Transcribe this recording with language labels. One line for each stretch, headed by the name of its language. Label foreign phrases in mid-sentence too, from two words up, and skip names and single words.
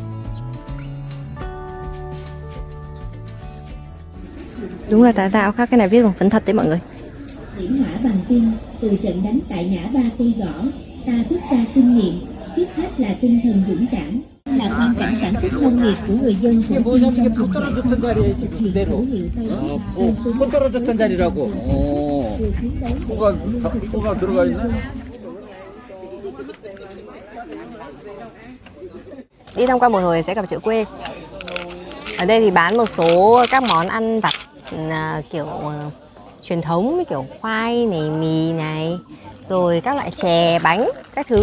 Vietnamese: Đúng là tà đạo khác, cái này viết bằng phấn thật đấy mọi người. Điểm ngã bằng tin, từ trận đánh tại ngã Ba Cây Gõ, ta rút ra kinh nghiệm, trước hết là tinh thần dũng cảm, là hoàn cảnh sản xuất nông nghiệp của người dân Củ Chi trong vùng giải phóng, thực hiện khẩu hiệu Tây
Korean: 못 떨어졌던 자리라고. 뭐가 들어가 있나?
Vietnamese: Đi tham quan một hồi sẽ gặp chợ quê. Ở đây thì bán một số các món ăn vặt kiểu truyền thống, như kiểu khoai này, mì này, rồi các loại chè, bánh, các thứ.